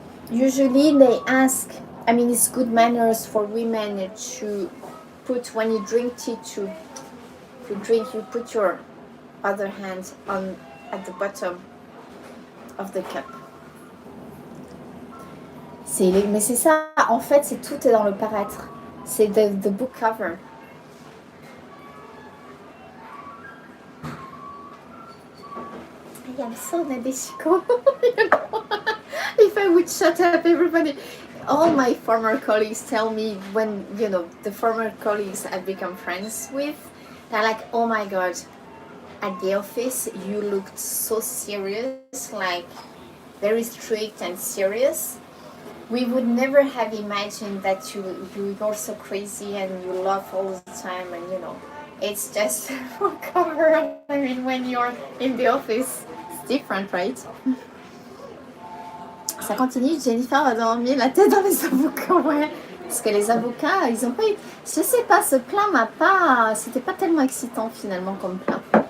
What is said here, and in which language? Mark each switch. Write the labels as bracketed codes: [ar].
[en] Usually they ask, I mean, it's good manners for women to put, when you drink tea, to drink, you put your other hand at the bottom of the cup. [fr] Mais c'est ça, en fait, tout est dans le paraître. C'est [en] the book cover. I am so Nadeshiko. You know? If I would shut up, everybody. all my former colleagues tell me when, you know, the former colleagues I've become friends with, they're like, oh my god, at the office you looked so serious, like very strict and serious. We would never have imagined that you're so crazy and you laugh all the time, and you know, it's just for cover. I mean, when you're in the office, it's different, right? [fr] Ça continue, Jennifer va dormir la tête dans les avocats, ouais. Parce que les avocats, ils ont pas eu... Je sais pas, ce plat m'a pas... C'était pas tellement excitant finalement comme plat.